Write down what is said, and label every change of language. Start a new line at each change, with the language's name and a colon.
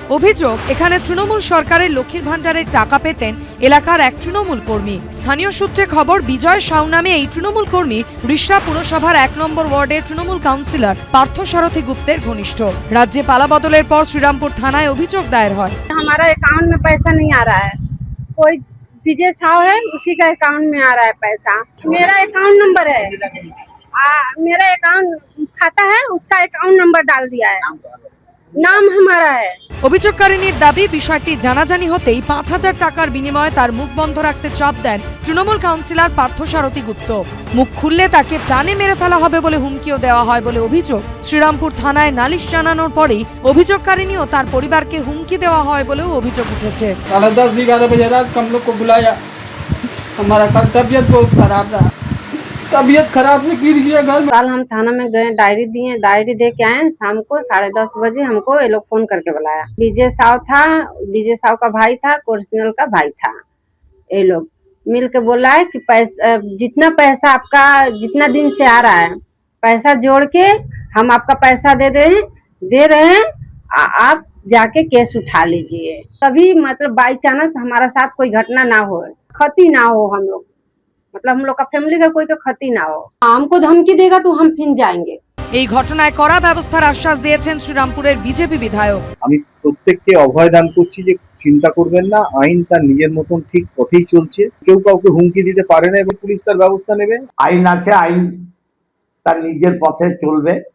Bangla: অভিযোগ, এখানে তৃণমূল সরকারের লক্ষ্মীর ভান্ডারের টাকা পেতেন এলাকার এক তৃণমূল কর্মী। স্থানীয় সূত্রে খবর, বিজয় সাউ নামে এই তৃণমূল কর্মী রিষড়া পুরসভার 1 নম্বর ওয়ার্ডের তৃণমূল কাউন্সিলর পার্থসারথী গুপ্তের ঘনিষ্ঠ। রাজ্যে পালাবদলের পর শ্রীরামপুর থানায় অভিযোগ দায়ের হয়।
Hindi: हमारा अकाउंट में पैसा नहीं आ रहा है, कोई विजय साव है उसी का अकाउंट में आ रहा है पैसा। मेरा अकाउंट नंबर है, मेरा अकाउंट खाता है, उसका अकाउंट नंबर डाल दिया है, नाम हमारा है।
Bangla: অভিযোগকারিনীর দাবি, বিষয়টি জানাজানি হতেই 5,000 টাকার বিনিময়ে তার মুখ বন্ধ রাখতে চাপ দেন তৃণমূল কাউন্সিলর পার্থসারথী গুপ্ত। মুখ খুললে তাকে প্রাণে মেরে ফেলা হবে বলে হুমকিও দেওয়া হয় বলে অভিযোগ। শ্রীরামপুর থানায় নালিশ জানানোর পরেই অভিযোগকারিনী ও তার পরিবারকে হুমকি দেওয়া হয় বলেও অভিযোগ উঠেছে।
Hindi: 10:30-11 बजे रात हम लोग को बुलाया, हमारा कल तबीयत बहुत खराब रहा, तबीयत खराब से गिर गया घर में। कल हम थाना में गए, डायरी दिए, डायरी दे के आए। शाम को 10:30 बजे हमको ये लोग फोन करके बुलाया। विजय साव था, विजय साव का भाई था, कोर्सनल का भाई था। ये लोग मिल के बोला है कि पैसा, जितना पैसा आपका जितना दिन से आ रहा है, पैसा जोड़ के हम आपका पैसा दे रहे हैं, आप जाके केस उठा लीजिए। कभी मतलब बाई चांस हमारा साथ कोई घटना ना हो, क्षति ना हो, हम लोग मतलब हम लोग का फैमिली का कोई तो क्षति ना हो। हमको धमकी देगा तो हम फिर जाएंगे।
Bangla: এই ঘটনায় কড়া ব্যবস্থার আশ্বাস দিয়েছেন শ্রীরামপুরের বিজেপি বিধায়ক। আমি প্রত্যেককে অভয় দান করছি যে চিন্তা করবেন না, আইন তার নিজের মতন ঠিক পথেই চলছে, কেউ কাউকে হুমকি দিতে পারে না এবং পুলিশ তার ব্যবস্থা নেবে। আইন আছে, আইন তার নিজের পথে চলবে।